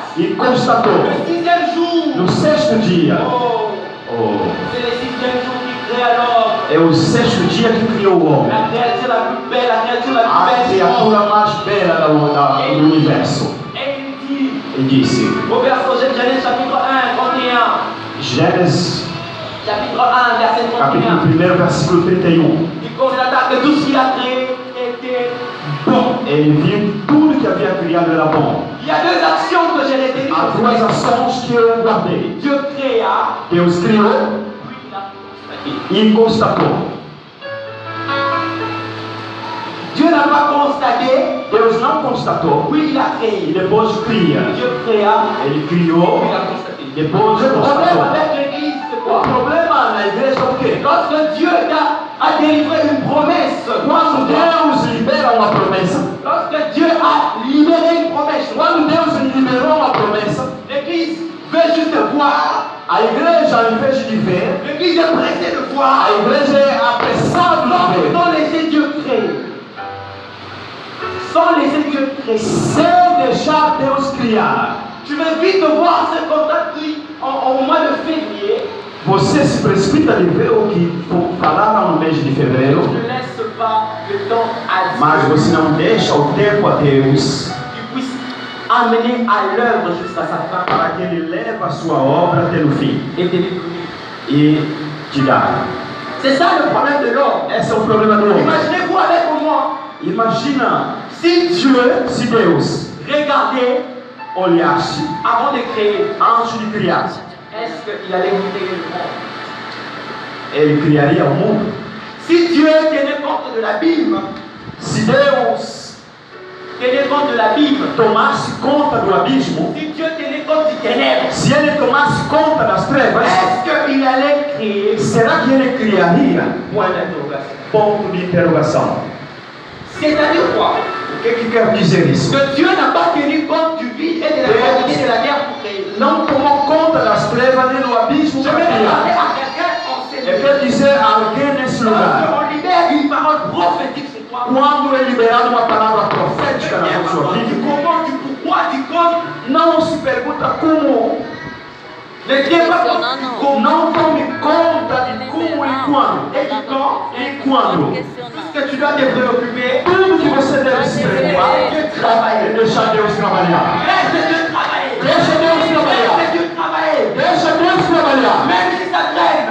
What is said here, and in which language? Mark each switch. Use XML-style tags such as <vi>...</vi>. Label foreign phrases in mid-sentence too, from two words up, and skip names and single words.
<pt>e constatou.</pt> <fr>Le sixième jour.</fr> <pt>No sexto dia,</pt> <fr>Oh, c'est le sixième jour qu'il crée alors.</fr> <pt>é o sexto dia que criou o homem.</pt> <fr>La créature la plus belle, la créature la</fr> <pt>A</pt> <fr>plus belle du monde.</fr> <pt>criatura mais bela do universo.</pt> <fr>Et il dit,</fr> <pt>E disse,</pt> <fr>au verset Genèse chapitre 1, 31.</fr> <pt>Gênesis</pt> <fr>Chapitre 1, verset 31.</fr> <pt>capítulo 1, versículo 31.</pt> <fr>Il constata que tout ce qu'il a créé était bon.</fr> <pt>Ele viu que tudo que havia criado era bom.</pt> <fr>Il y a deux actions que j'ai retenues.</fr> <pt>Há duas ações que eu guardei.</pt> <fr>Dieu créa,</fr> <pt>Deus criou</pt> <fr>puis il a constaté.</fr> <pt>e constatou.</pt> <fr>Dieu n'a pas constaté.</fr> <pt>Deus não constatou.</pt> <fr>Oui, il a créé.</fr> <pt>E depois cria.</pt> <fr>Dieu créa.</fr> <pt>Ele criou.</pt> <fr>Il a constaté.</fr> <pt>Depois</pt> <fr>Le problème</fr> <pt>constatou.</pt> <fr>avec l'église, c'est</fr> <pt>O</pt> <fr>quoi?</fr> <pt>problema na igreja é o quê?</pt> <fr>Lorsque Dieu a délivré une promesse,</fr> <pt>Quando Deus libera uma promessa,</pt> <fr>lorsque Dieu a libéré une promesse,</fr> <pt>quando Deus liberou uma promessa,</pt> <fr>l'église veut juste voir.</fr> <pt>a igreja, ao invés de ver,</pt> <fr>L'église est pressée de voir.</fr> <pt>a igreja é apressada de ver.</pt> <fr>Sans laisser Dieu créer. Sans laisser Dieu créer.</fr> <pt>Sem deixar Deus criar.</pt> <fr>Tu veux vite voir ce contrat qui, au mois de février,</fr> <pt>Você se precipita de ver o que falaram no mês de fevereiro,</pt> <fr>ne laisse pas le temps à Dieu</fr> <pt>mas você não deixa o tempo a Deus</pt> <fr>qui puisse amener à l'œuvre jusqu'à sa fin</fr> <pt>para que Ele leve a sua obra até o fim</pt> <fr>et délivrer.</fr> <pt>e te dar.</pt> <fr>C'est ça le problème de l'homme.</fr> <pt>Esse é o problema do homem.</pt> <fr>Imaginez-vous avec moi,</fr> <pt>Imagina</pt> <fr>si Dieu</fr> <pt>se Deus</pt> <fr>regardait</fr> <pt>olhasse</pt> <fr>avant de créer,</fr> <pt>antes de criar,</pt> <fr>est-ce qu'il allait créer le monde?</fr> <pt>Ele criaria o mundo.</pt> <fr>Si Dieu tenait compte de l'abîme,</fr> <pt>Se Deus</pt> <fr>tenait compte de l'abîme,</fr> <pt>tomasse conta do abismo,</pt> <fr>si Dieu tenait compte du ténèbre,</fr> <pt>se Ele tomasse conta das trevas,</pt> <fr>est-ce qu'il allait créer?</fr> <pt>será que Ele criaria?</pt> <fr>Point d'interrogation.</fr> <pt>Ponto de interrogação.</pt> <fr>C'est-à-dire quoi?</fr> <pt>O que quer dizer isso?</pt> <fr>Que Dieu n'a pas tenu compte du vide et de la gravité de la terre pour créer.</fr> <pt>Não tomou conta das trevas nem do abismo</pt> <fr>Je</fr> <pt>para</pt> <fr>vais parler</fr> <pt>criar.</pt> <fr>à quelqu'un en ces</fr> <pt>Ele quer dizer a alguém nesse lugar.</pt> <fr>Lorsqu'on libère une parole prophétique sur toi,</fr> <pt>Quando é liberada uma palavra profética na sua</pt> <fr>du</fr> <pt>vida,</pt> <fr>comment, du pourquoi, du comment,</fr> <pt>não se pergunta como,</pt> <fr>ne tiens pas compte du comment</fr> <pt>não tome conta de como e quando.</pt> <fr>et du quand.</fr> <pt>E quando?</pt> <fr>Tout ce que tu dois te préoccuper,</fr> <pt>Tudo que você deve se preocupar é deixar Deus trabalhar.</pt> <fr>laisse Dieu travailler.</fr> <pt>Deixa Deus trabalhar.</pt> <fr>Laisse Dieu travailler.</fr> <pt>Deixa Deus trabalhar.</pt> <fr>Même si ça traîne.</fr>